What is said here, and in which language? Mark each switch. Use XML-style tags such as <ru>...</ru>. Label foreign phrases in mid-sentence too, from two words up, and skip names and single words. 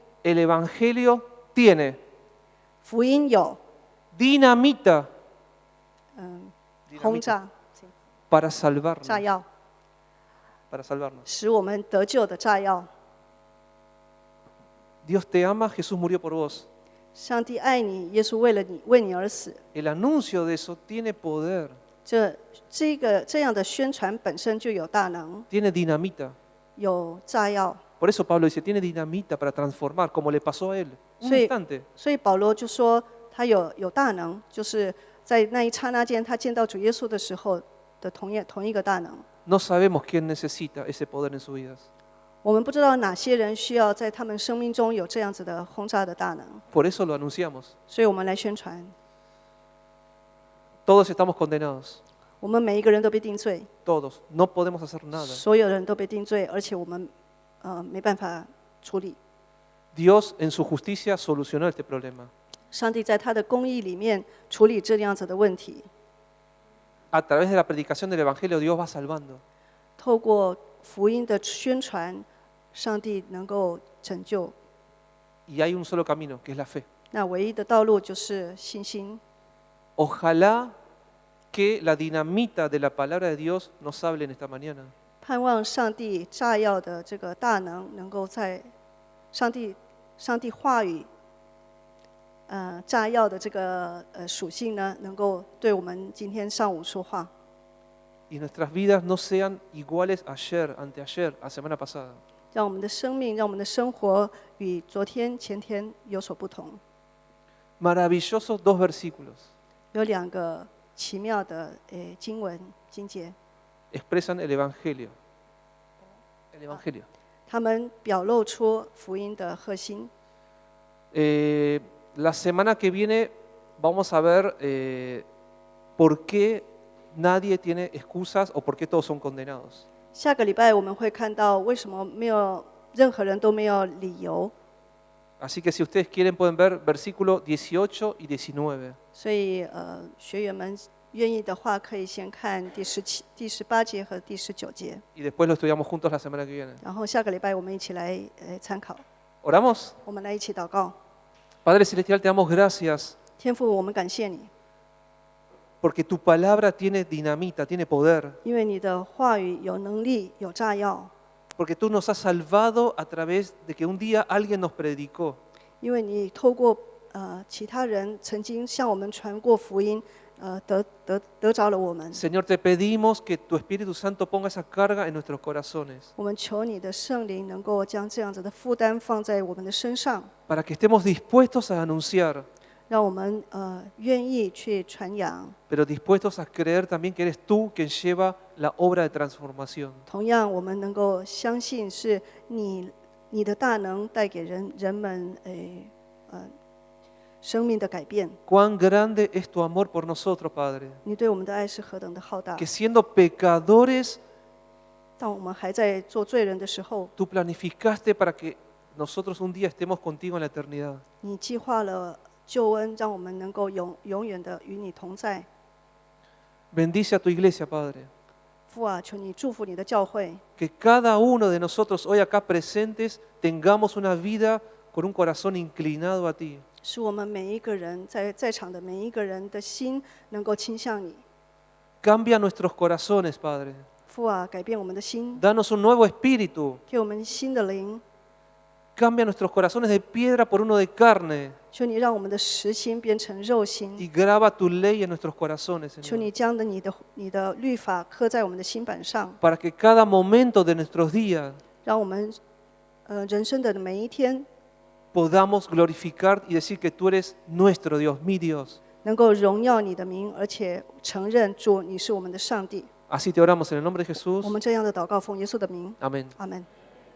<es>El Evangelio tiene</es> <zh>福音有</zh> <es>dinamita</es> <zh>轰炸</zh> <es>para</es> <zh>炸</zh> <es>salvarnos.</es> <zh>药，</zh> <es>Para salvarnos.</es> <zh>使我们得救的炸药。</zh> <es>Dios te ama, Jesús murió por vos.</es> <zh>上帝爱你，耶稣为你而死。</zh> <es>El anuncio de eso tiene poder,</es> <zh>这样的宣传本身就有大能，</zh> <es>tiene dinamita.</es> <zh>有炸药。</zh> <es>Por eso Pablo dice, tiene dinamita para transformar, como le pasó a él. Un Sí. instante.</es> <zh>所以保罗就说他有大能，就是在那一刹那间，他见到主耶稣的时候的同一个大能。</zh> <es>No sabemos quién necesita ese poder en sus vidas.</es> <zh>我们不知道哪些人需要在他们生命中有这样子的轰炸的大能，</zh> <es>Por eso lo anunciamos.</es> <zh>所以我们来宣传。</zh> <es>Todos estamos condenados.</es> <zh>我们每一个人都被定罪，</zh> <es>Todos. No podemos hacer nada.</es> <zh>所有人都被定罪，而且我们没办法处理。</zh> <es>Dios en su justicia solucionó este problema.</es> <zh>上帝在他的公义里面处理这样子的问题，</zh> <es>A través de la predicación del Evangelio Dios va salvando.</es> <zh>透过福音的宣传，上帝能够拯救。</zh> <es>Y hay un solo camino, que es la fe.</es> <zh>那唯一的道路就是信心。</zh> <es>Ojalá que la dinamita de la palabra de Dios nos hable en esta mañana.</es> <zh>盼望上帝炸药的这个大能能够在上帝话语炸药的这个属性呢，能够对我们今天上午说话，</zh> <es>Y nuestras vidas no sean iguales ayer, anteayer, la semana pasada.</es> <zh>让我们的生命，让我们的生活与昨天、前天有所不同。</zh> <es>Maravillosos dos versículos</es> <zh>有2个奇妙的经文经节，</zh> <es>expresan el Evangelio. El Evangelio.</es> <zh>他们表露出福音的核心。</zh> <es>La semana que viene vamos a ver por qué nadie tiene excusas o por qué todos son condenados.</es> <zh>下个礼拜我们会看到为什么没有任何人都没有理由。</zh> <es>Así que si ustedes quieren pueden ver versículo 18 y 19.</es> <zh>所以学员们愿意的话，可以先看第18节和第19节，</zh> <es>Y después lo estudiamos juntos la semana que viene.</es> <zh>然后下个礼拜我们一起来参考。</zh> <es>¿Oramos?</es> <zh>我们来一起祷告。</zh> <es>Padre Celestial, te damos gracias</es> <zh>天父，我们感谢你，</zh> <es>porque tu palabra tiene dinamita, tiene poder.</es> <zh>因为你的话语有能力，有炸药，</zh> <es>Porque tú nos has salvado a través de que un día alguien nos predicó.</es> <zh>因为你透过其他人曾经向我们传过福音，得着了我们。</zh> <es>Señor, te pedimos que tu Espíritu Santo ponga esa carga en nuestros corazones</es> <zh>我们求你的圣灵能够将这样子的负担放在我们的身上，</zh> <es>para que estemos dispuestos a anunciar,</es> <zh>让我们愿意去传扬。</zh> <es>pero dispuestos a creer también que eres tú quien lleva la obra de transformación.</es> <zh>同样，我们能够相信是你的大能带给人们生命的改变。</zh> <es>Cuán grande es tu amor por nosotros, Padre.</es> <zh>你对我们的爱是何等的浩大！</zh> <es>Que siendo pecadores,</es> <zh>当我们还在做罪人的时候，</zh> <es>tú planificaste para que nosotros un día estemos contigo en la eternidad.</es> <zh>你计划了救恩，让我们能够永远的与你同在。</zh> <es>Bendice a tu iglesia, Padre.</es> <zh>父啊，求你祝福你的教会，</zh> <es>Que cada uno de nosotros hoy acá presentes tengamos una vida con un corazón inclinado a ti.</es> <zh>使我们每一个人在场的每一个人的心能够倾向你。</zh> <es>Cambia nuestros corazones, Padre.</es> <zh>父啊，改变我们的心，</zh> <es>Danos un nuevo espíritu.</es> <zh>给我们新的灵。</zh> <es>Cambia nuestros corazones de piedra por uno de carne.</es> <zh>求你让我们的实心变成肉心。</zh> <es>Y graba tu ley en nuestros corazones,</es> <zh>求</zh> <es>Señor.</es> <zh>你将你的律法刻在我们的心板上，</zh> <es>Para que cada momento de nuestros días</es> <zh>让我们人生的每一天</zh> <es>podamos glorificar y decir que tú eres nuestro Dios, mi Dios.</es> <zh>能够荣耀你的名，而且承认主你是我们的上帝。</zh> <es>Así te oramos en el nombre de Jesús.</es> <zh>我们这样的祷告奉耶稣的名，</zh> <es>Amén.</es> <zh>阿门。</zh>